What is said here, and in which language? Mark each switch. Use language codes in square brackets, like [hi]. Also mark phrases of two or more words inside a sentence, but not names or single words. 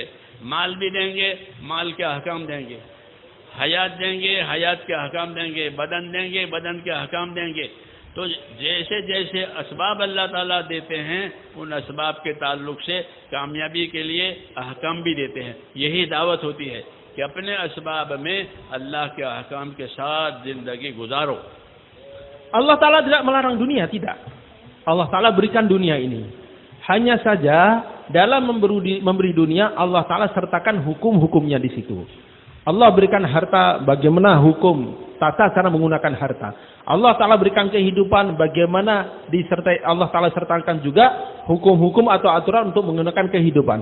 [hi] माल भी देंगे, माल के अहकाम देंगे, हयात देंगे, हयात के अहकाम देंगे, बदन देंगे, बदन के अहकाम देंगे। तो जैसे जैसे असबाब अल्लाह ताला देते हैं, उन असबाब के ताल्लुक से कामयाबी के लिए अहकाम भी देते हैं। यही दावत होती है कि अपने असबाब में अल्लाह के अहकाम के साथ ज़िंदगी गुजारो। [id] Allah Ta'ala tidak melarang dunia, tidak. Allah Ta'ala berikan dunia ini. Hanya saja dalam memberi dunia, Allah Ta'ala sertakan hukum-hukumnya di situ. Allah berikan harta, bagaimana hukum tata cara menggunakan harta. Allah Ta'ala berikan kehidupan, bagaimana disertai, Allah Ta'ala sertakan juga hukum-hukum atau aturan untuk menggunakan kehidupan.